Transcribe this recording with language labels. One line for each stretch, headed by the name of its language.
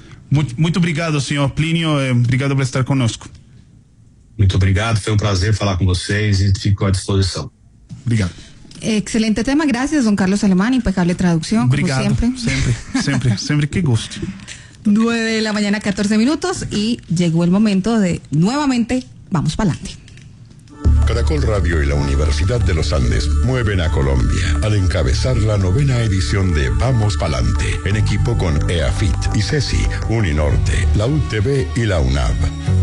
Portuguese: Muito obrigado, señor Plinio, obrigado por estar conosco. Muito obrigado, foi um prazer falar com vocês e fico à disposição. Obrigado.
Spanish: Excelente tema, gracias, don Carlos Alemán, impecable traducción.
Portuguese: Obrigado,
Spanish: como siempre. Siempre, qué gusto. 9:14 a.m. y llegó el momento de nuevamente vamos para adelante. Caracol Radio y la Universidad de los Andes mueven a Colombia al encabezar la 9ª edición de Vamos Palante, en equipo con EAFIT, ICESI, Uninorte, la UTV y la UNAV.